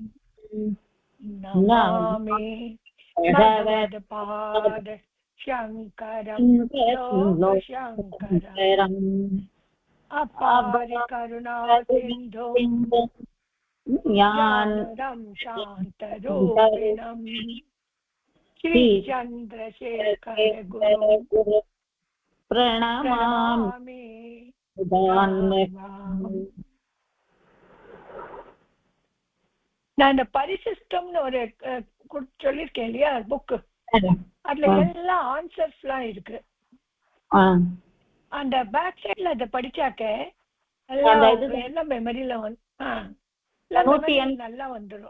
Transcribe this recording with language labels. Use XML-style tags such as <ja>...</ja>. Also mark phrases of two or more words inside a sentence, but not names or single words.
<sa>नमामि भगवत्पाद शङ्करं लोकशङ्करम् अपार करुणासिन्धुं ज्ञानदं शान्तरूपिणं श्रीचन्द्रशेखर गुरुं प्रणमामि.</sa> <ta>நான் இந்த பரிசிஸ்டம்னு ஒரு சொல்லிருக்கேன் இல்லையா புக்கு, அதுல எல்லா ஆன்சர்ஸ்லாம் இருக்கு. அந்த</ta> <en>back sideல</en> <ta>அதை படிச்சாக்க எல்லாம் மெமரியில நல்லா வந்துடும்.</ta>